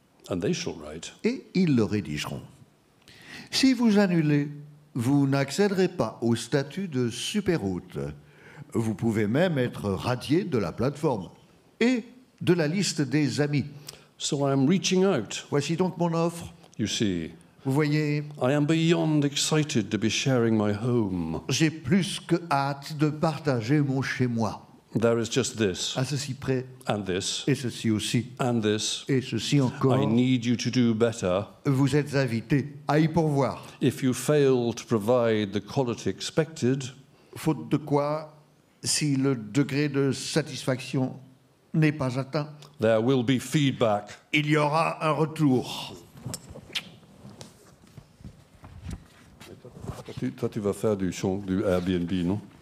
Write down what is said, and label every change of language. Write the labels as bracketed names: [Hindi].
[English] And they shall write. [French] Et ils le rédigeront. Si vous annulez, vous n'accéderez pas au statut de super-hôte. Vous pouvez même être radié de la plateforme et de la liste des amis. [English] So I am reaching out. [French] Voici donc mon offre. [English] You see. [French] Vous voyez, [English] I am beyond excited to be sharing my home. [French] J'ai plus que hâte de partager mon chez-moi. [English] There is just this. [French] À ceci près. [English] And this. [French] Et ceci aussi. [English] And this. [French] Et ceci encore. [English] I need you to do better. [French] Vous êtes invités à y pourvoir. [English] If you fail to provide the quality expected. [French] Faute de quoi, si le degré de satisfaction n'est pas atteint, [English] there will be feedback. [French] Il y aura un retour. Toi, tu vas faire du Airbnb, non?